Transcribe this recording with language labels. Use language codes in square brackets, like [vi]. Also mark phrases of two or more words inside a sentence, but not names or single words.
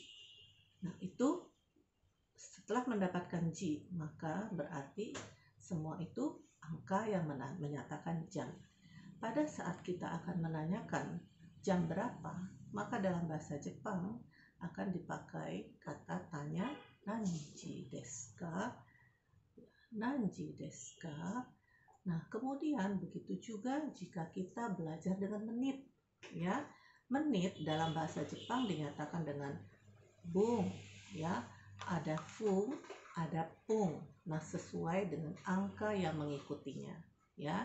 [id] Nah, itu setelah mendapatkan ji, maka berarti semua itu angka yang menyatakan jam. Pada saat kita akan menanyakan jam berapa, maka dalam bahasa Jepang akan dipakai kata tanya [ja] 何時ですか? 何時ですか? [id] Nah, kemudian begitu juga jika kita belajar dengan menit, ya. Menit dalam bahasa Jepang dinyatakan dengan bung, ya. Ada fung, ada pung. Nah, sesuai dengan angka yang mengikutinya, ya.